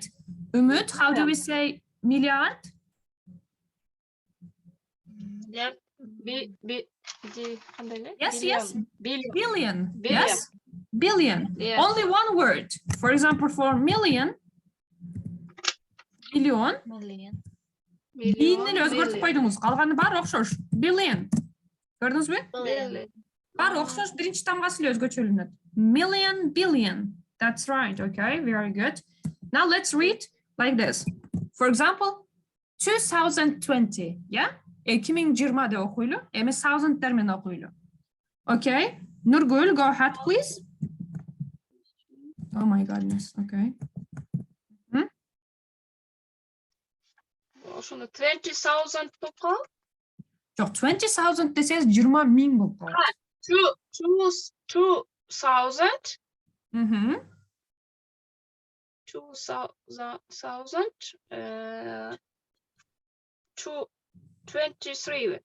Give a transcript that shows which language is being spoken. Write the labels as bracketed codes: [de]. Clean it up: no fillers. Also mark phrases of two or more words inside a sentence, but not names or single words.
[en] Umut, how do we say milliard? Yep. Yes. Billion. Billion. Yes. Billion. Yes. Only one word. For example, for million. Million. [ky] Бийинен өзгөртүп койдуңуз. Калганы бар окшош. Billion. Көрдүңүзбү? Бар окшош, биринчи тамгасы эле өзгөчөлөнөт. [en] Million, billion. That's right. Okay, very good. Now let's read like this. For example, 2020. Yeah? [ky] 2020 деп окуйлу. Эми thousand'дар менен окуйлу. [en] Okay. Nurgul, go ahead, please. Oh my goodness. Okay. [ky] Ошону 20,000 болуп калат. Жок, 20,000 десеңиз 20,000 болуп калат. 2,000. 23.